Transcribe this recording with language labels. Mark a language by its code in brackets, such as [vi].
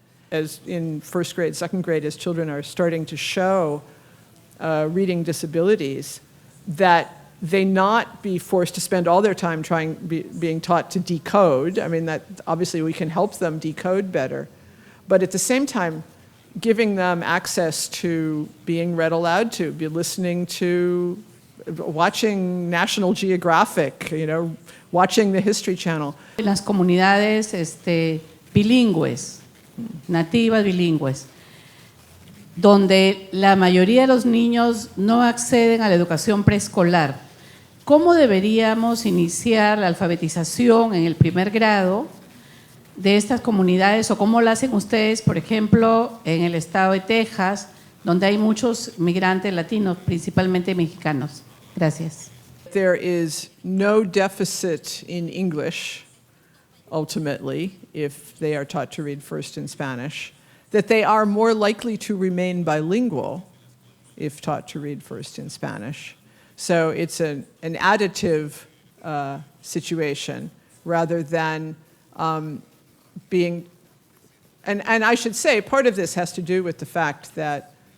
[en] As in first grade, second grade, as children are starting to show reading disabilities, that they not be forced to spend all their time being taught to decode. I mean, that obviously we can help them decode better. But at the same time, giving them access to being read aloud to, be listening to, watching National Geographic, watching the History Channel. [es] Las comunidades bilingües, nativas bilingües, donde la mayoría de los niños no acceden a la educación preescolar. ¿Cómo deberíamos iniciar la alfabetización en el primer grado de estas comunidades o cómo lo hacen ustedes, por ejemplo, en el estado de Texas, donde hay muchos migrantes latinos, principalmente mexicanos? Gracias. [en] There is no deficit in English, ultimately, if they are taught to read first in Spanish, that they are more likely to remain bilingual if taught to read first in Spanish. So it's an additive situation rather than being, and I should say, part of this has to do with the fact that